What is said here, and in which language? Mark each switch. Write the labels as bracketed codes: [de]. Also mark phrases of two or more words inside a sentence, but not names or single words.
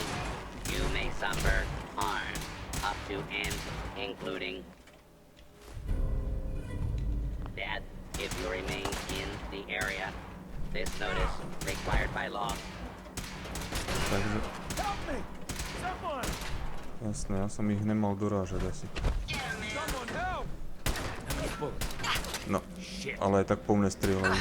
[en] You may suffer harm, up to and including death if you remain in the area. This notice required by law. [sk] Takže... Jasné, ja som ich nemal dorážať asi. No, ale aj tak po mne strieľajú.